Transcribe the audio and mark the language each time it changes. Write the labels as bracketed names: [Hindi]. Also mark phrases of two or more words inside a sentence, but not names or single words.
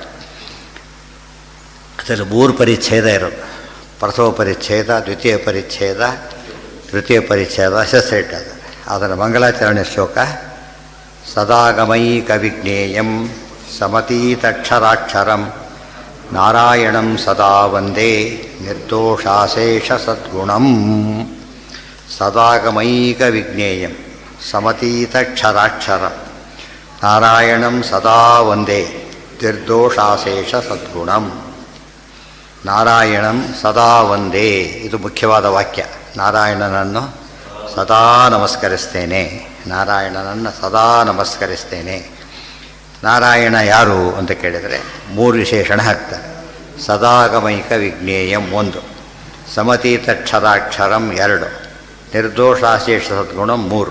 [Kannada] ಅದರಲ್ಲಿ 3 ಪರಿಚ್ಛೇದ ಇರೋದು. ಪ್ರಥಮ ಪರಿಚ್ಛೇದ, ದ್ವಿತೀಯ ಪರಿಚ್ಛೇದ, ತೃತೀಯ ಪರಿಚ್ಛೇದ, ಅಶಸ್ರೇಟ್. ಅದರ ಮಂಗಲಾಚರಣೆ ಶ್ಲೋಕ [Sanskrit] ಸದಾಗಮೈಕ ವಿಜ್ಞೇಯಂ ಸಮತೀತಕ್ಷರಾಕ್ಷರಂ ನಾರಾಯಣಂ ಸದಾ ವಂದೇ ನಿರ್ದೋಷಾಶೇಷ ಸದ್ಗುಣಂ. ಸದಾಗಮೈಕ ವಿಜ್ಞೇಯಂ ಸಮತೀತಕ್ಷರಾಕ್ಷರಂ ನಾರಾಯಣಂ ಸದಾ ವಂದೇ ನಿರ್ದೋಷಾಶೇಷ ಸದ್ಗುಣಂ. ನಾರಾಯಣಂ ಸದಾ ವಂದೇ, [Kannada] ಇದು ಮುಖ್ಯವಾದ ವಾಕ್ಯ. ನಾರಾಯಣನನ್ನು ಸದಾ ನಮಸ್ಕರಿಸ್ತೇನೆ, ನಾರಾಯಣನನ್ನು ಸದಾ ನಮಸ್ಕರಿಸ್ತೇನೆ. ನಾರಾಯಣ ಯಾರು ಅಂತ ಕೇಳಿದರೆ 3 ವಿಶೇಷಣ ಹಾಕ್ತಾರೆ. [Sanskrit] ಸದಾಗಮೈಕ ವಿಜ್ಞೇಯಂ 1, ಸಮತೀತಕ್ಷರಾಕ್ಷರಂ 2, ನಿರ್ದೋಷಾಶೇಷ ಸದ್ಗುಣಂ 3.